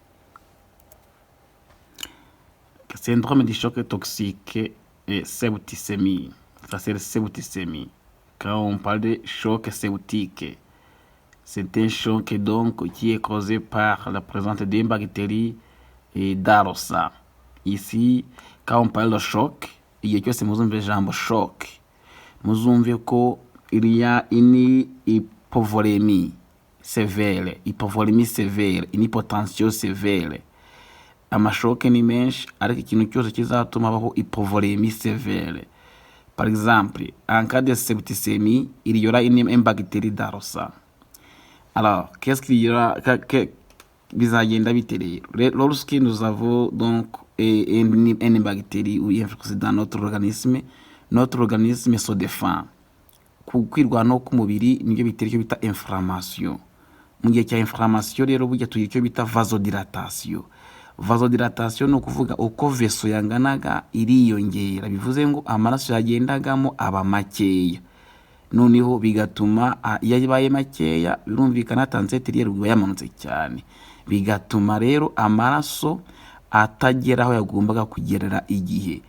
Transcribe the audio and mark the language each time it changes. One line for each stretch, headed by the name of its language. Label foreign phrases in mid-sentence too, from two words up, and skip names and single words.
French: Syndrome du choc toxique et septicémie. Ça c'est le septicémie. Quand on parle de choc septique, c'est un choc donc qui est causé par la présence d'une bactérie et d'Arosa. Ici, quand on parle de choc, il y a que c'est
Kinyarwanda: muzumve jambo
French: choc.
Kinyarwanda: Muzumve ko
French: il y a une hypovolémie sévère, une hypotension sévère.
Kinyarwanda: Amashoke ni menshi, ariko ikintu cyose kizatuma habaho
French: hypovolémie sévère. Par exemple, en cas de septicémie, il y aura une bactérie d'Arosa. Alors, qu'est-ce qu'il y aura
Kinyarwanda: bizagenda biterera?
French: Lorsque nous avons donc une bactérie ou une virus dans notre organisme se défend.
Kinyarwanda: Kwirwanaho k'umubiri nibyo bitera icyo bita inflammation. Mu gihe cya inflammation rero burya tugira icyo bita vasodilatation. Vasodilatation ni ukuvuga uko veso yanganaga iriyongera, bivuze ngo amaraso yagendagamo aba makeya, noneho bigatuma iyo yabaye makeya birumvikana tansete iba yamanutse cyane, bigatuma rero amaraso atagera aho yagombaga kugerera igihe.